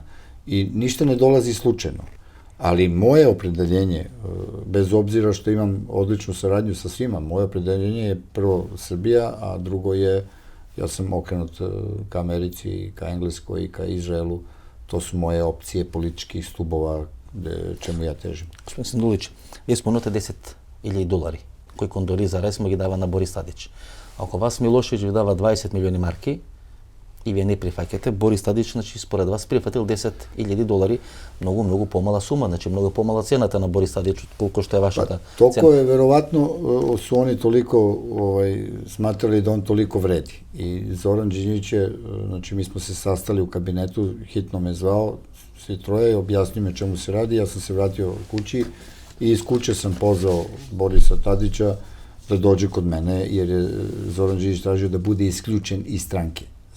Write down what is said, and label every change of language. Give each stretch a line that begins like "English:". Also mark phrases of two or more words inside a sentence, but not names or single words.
Serbian: I ništa ne dolazi slučajno. Ali moje opredeljenje, bez obzira što imam odličnu saradnju sa svima, moje opredeljenje je prvo Srbija, a drugo je, ja sam okrenut ka Americi, ka Engleskoj i ka Izraelu. To su moje opcije političkih stubova čemu ja težim.
Macedonian: Господин Сандулич, вие спомнате $10,000 кои Кондолиза Рајс му ги дава на Борис Тадич. Ако вас Милошевиќ ви дава 20 милиони марки и вие не прифаќате, Борис Тадич, значи, според вас прифатил $10,000, многу помала сума, значи многу помала цената на Борис Тадич колку што е вашата цена.
Serbian: Толку je verovatno su oni toliko smatrali da on toliko vredi. I Zoran Đinđić je, znači mi smo se sastali u kabinetu, hitno me zvao, svi troje, objasnio me čemu se radi, ja sam se vratio kući i iz kuće sam pozvao Borisa Tadića da dođe kod mene, jer je Zoran Đinđić tražio da bude isključen iz stranke.